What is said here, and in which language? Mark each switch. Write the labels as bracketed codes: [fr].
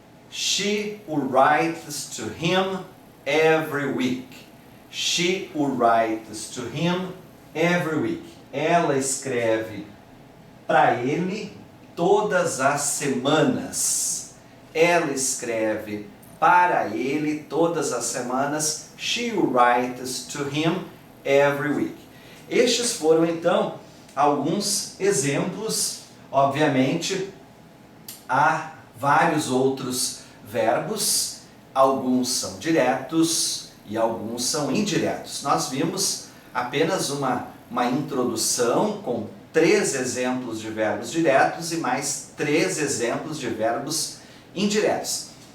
[en] She writes to him every week. She writes to him every week. [pt] Ela escreve para ele todas as semanas. Ela escreve para ele todas as semanas. [en] She writes to him every week. [pt] Estes foram então alguns exemplos. Obviamente, há vários outros verbos. Alguns são diretos e alguns são indiretos. Nós vimos apenas uma introdução com 3 exemplos de verbos diretos e mais 3 exemplos de verbos indiretos.